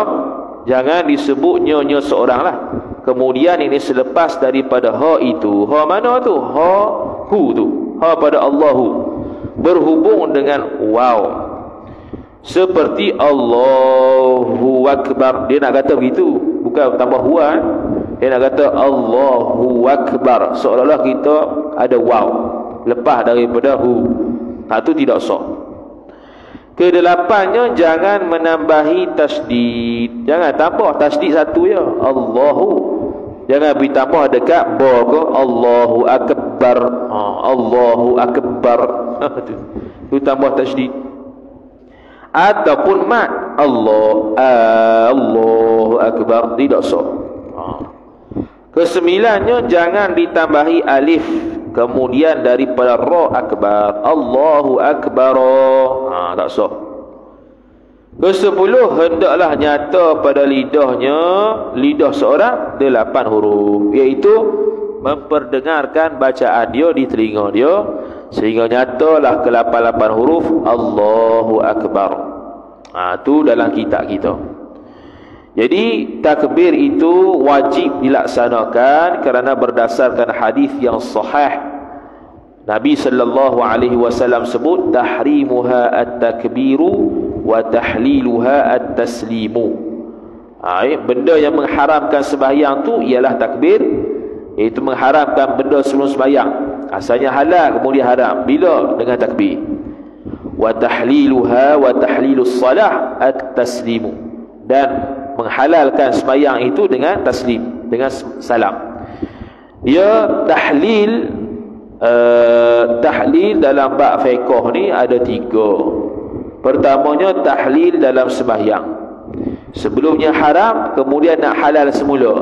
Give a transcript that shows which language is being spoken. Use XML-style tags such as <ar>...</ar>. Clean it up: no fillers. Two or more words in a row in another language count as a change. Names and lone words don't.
<ms>Jangan disebut nyonya seorang lah, kemudian ini selepas daripada ha itu. Ha mana tu? Ha hu tu. Ha pada Allahu berhubung dengan waw, seperti</ms> <ar>الله أكبر.</ar> <ms>Dia nak kata begitu, bukan tambah huwa. Dia nak kata</ms> <ar>الله أكبر,</ar> <ms>seolah-olah kita ada waw lepas daripada hu. Itu tidak sah. Kedelapannya jangan menambahi tasdid. Jangan tambah tasdid satu ya, Allahu. Jangan beri tambah dekat ba ke</ms> <ar>الله أكبر. الله أكبر.</ar> <ms>Itu tambah tasdid. Ataupun mat</ms> <ar>الله أكبر,</ar> <ms>tidak sah. Kesembilannya jangan ditambahi alif kemudian daripada ra akbar,</ms> <ar>الله أكبر,</ar> <ms>tak sah. Kesepuluh hendaklah nyata pada lidahnya, lidah seorang 8 huruf, iaitu memperdengarkan bacaan dia di telinga dia, sehingga nyatalah ke-8 huruf</ms> <ar>الله أكبر.</ar> <ms>Itu dalam kitab kita. Jadi takbir itu wajib dilaksanakan kerana berdasarkan hadis yang sahih. Nabi</ms> <ar>صلى الله عليه وسلم</ar> <ms>sebut</ms> <ar>تحريمها التكبير و تحليلها التسليم.</ar> <ms>Benda yang mengharamkan sembahyang tu ialah takbir, iaitu mengharamkan benda sebelum sembahyang. Asalnya halal kemudian haram. Bila? Dengan takbir.</ms> <ar>و تحليلها و تحليل الصلاة التسليم.</ar> <ms>Dan menghalalkan sembahyang itu dengan taslim, dengan salam. Ya, tahlil dalam bab fiqh ni ada 3. Pertamanya tahlil dalam sembahyang. Sebelumnya haram, kemudian nak halal semula.</ms>